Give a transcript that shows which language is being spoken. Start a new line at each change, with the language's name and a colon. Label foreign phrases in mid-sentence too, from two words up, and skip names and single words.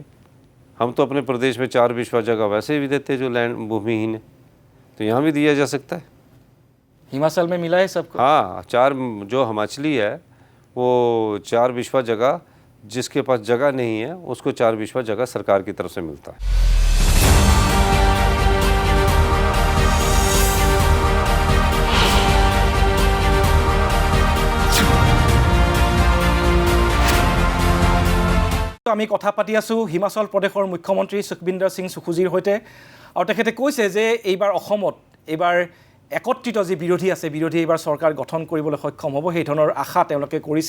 Hindi: हम तो अपने प्रदेश में 4/20 जगह वैसे भी देते हैं जो लैंड भूमिहीन है, तो यहाँ भी दिया जा सकता है। हिमाचल में मिला है सबको? हाँ, जो हिमाचली है वो 4/20 जगह, जिसके पास जगह नहीं है उसको 4/20 जगह सरकार की तरफ से मिलता है।
Assamese: আমি কথা পাতি আছোঁ হিমাচল প্ৰদেশৰ মুখ্যমন্ত্ৰী সুখবিন্দৰ সিং সুখুজিৰ সৈতে, আৰু তেখেতে কৈছে যে এইবাৰ অসমত এইবাৰ একত্ৰিত যি বিৰোধী আছে, বিৰোধী এইবাৰ চৰকাৰ গঠন কৰিবলৈ সক্ষম হ'ব, সেই ধৰণৰ আশা তেওঁলোকে কৰিছে।